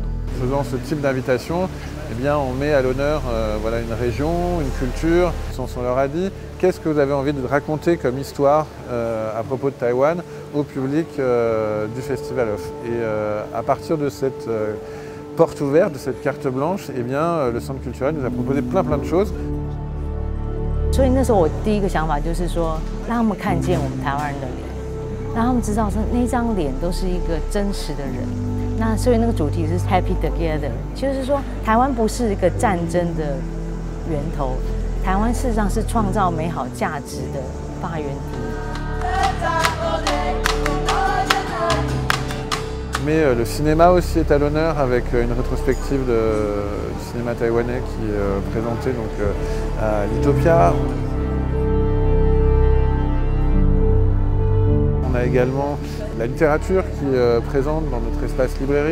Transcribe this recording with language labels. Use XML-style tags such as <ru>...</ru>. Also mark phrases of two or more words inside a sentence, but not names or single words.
<fr>Faisant ce type d'invitation, eh bien, on met à l'honneur voilà, une région, une culture. On leur a dit, qu'est-ce que vous avez envie de raconter comme histoire à propos de Taïwan au public du Festival Off. Et à partir de cette porte ouverte, de cette carte blanche, eh bien, le Centre culturel nous a proposé plein de choses.</fr> <zh>所以那时候我第一个想法就是说，让他们看见我们台湾人的脸，让他们知道说那张脸都是一个真实的人。那所以那个主题是 Happy Together，就是说台湾不是一个战争的源头，台湾事实上是创造美好价值的发源地。</zh> <fr>Mais le cinéma aussi est à l'honneur avec une rétrospective du cinéma taïwanais qui est présentée donc, à l'Utopia. On a également la littérature qui est présente dans notre espace librairie.</fr>